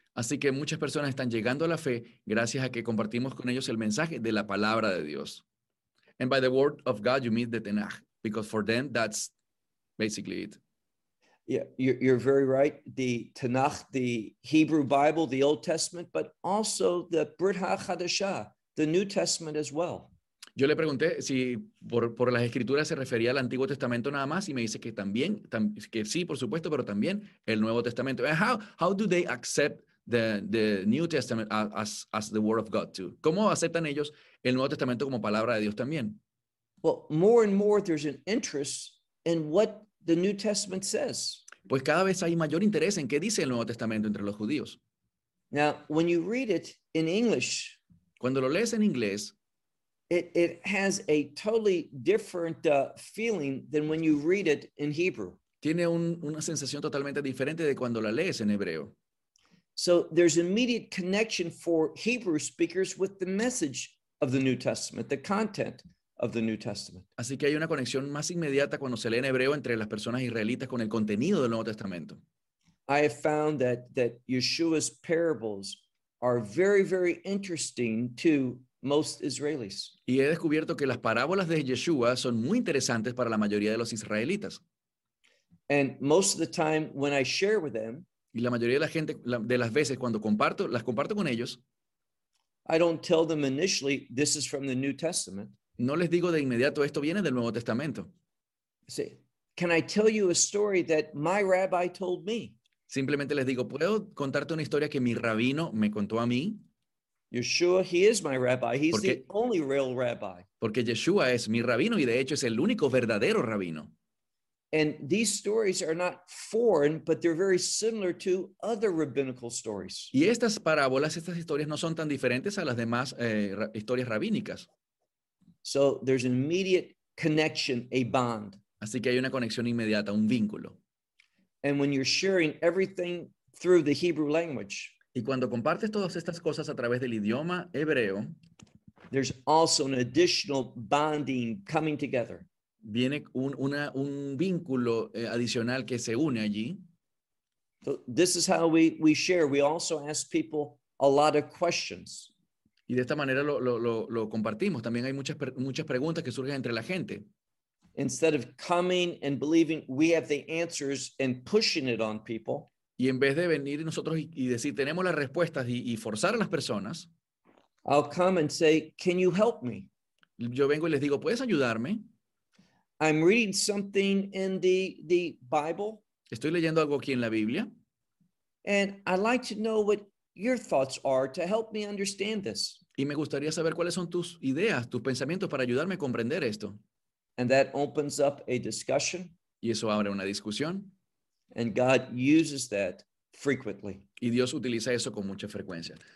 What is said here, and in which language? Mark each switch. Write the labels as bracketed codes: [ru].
[es] Así que muchas personas están llegando a la fe gracias a que compartimos con ellos el mensaje de la palabra de Dios. [en] And by the Word of God, you mean the Tanakh, because for them, that's basically it. Yeah, you're very right. The Tanakh, the Hebrew Bible, the Old Testament, but also the Brit HaChadashah, the New Testament as well. [es] Yo le pregunté si por las escrituras se refería al Antiguo Testamento nada más y me dice que también, que sí, por supuesto, pero también el Nuevo Testamento. [en] And how do they accept the New Testament as the Word of God too? [es] ¿Cómo aceptan ellos el Nuevo Testamento como palabra de Dios también? [en] Well, more and more there's an interest in what the New Testament says. [es] Pues cada vez hay mayor interés en qué dice el Nuevo Testamento entre los judíos. [en] Now, when you read it in English, [es] cuando lo lees en inglés, [en] It has a totally different feeling than when you read it in Hebrew. [es] Tiene una sensación totalmente diferente de cuando la lees en hebreo. [en] So there's immediate connection for Hebrew speakers with the message of the New Testament, the content of the New Testament. [es] Así que hay una conexión más inmediata cuando se lee en hebreo entre las personas israelitas con el contenido del Nuevo Testamento. [en] I have found that Yeshua's parables are very, very interesting to most Israelis. [es] Y he descubierto que las parábolas de Yeshua son muy interesantes para la mayoría de los israelitas. [en] And most of the time when I share with them, [es] y la mayoría de la gente de las veces cuando comparto, las comparto con ellos, [en] I don't tell them initially this is from the New Testament. [es] No les digo de inmediato esto viene del Nuevo Testamento. Sí. [en] Can I tell you a story that my rabbi told me? [es] Simplemente les digo, ¿puedo contarte una historia que mi rabino me contó a mí? [en] Yeshua, he is my rabbi. He's the only real rabbi. [es] Porque Yeshua es mi rabino y de hecho es el único verdadero rabino. [en] And these stories are not foreign, but they're very similar to other rabbinical stories. [es] Y estas parábolas, estas historias no son tan diferentes a las demás historias rabínicas. [en] So there's an immediate connection, a bond. [es] Así que hay una conexión inmediata, un vínculo. [en] And when you're sharing everything through the Hebrew language, [es] y cuando compartes todas estas cosas a través del idioma hebreo, [en] there's also an additional bonding coming together. [es] Viene un vínculo adicional que se une allí. [en] So this is how we share. We also ask people a lot of questions. [es] Y de esta manera lo compartimos. También hay muchas preguntas que surgen entre la gente. [en] Instead of coming and believing we have the answers and pushing it on people, [es] y en vez de venir nosotros y decir tenemos las respuestas y forzar a las personas, [en] I'll come and say, can you help me? [es] Yo vengo y les digo, ¿puedes ayudarme? [en] I'm reading something in the Bible. [es] Estoy leyendo algo aquí en la Biblia. [en] And I'd like to know what your thoughts are to help me understand this. [es] Y me gustaría saber cuáles son tus ideas, tus pensamientos para ayudarme a comprender esto. [en] And that opens up a discussion. [es] Y eso abre una discusión. [en] And God uses that frequently. [es] Y Dios utiliza eso con mucha frecuencia.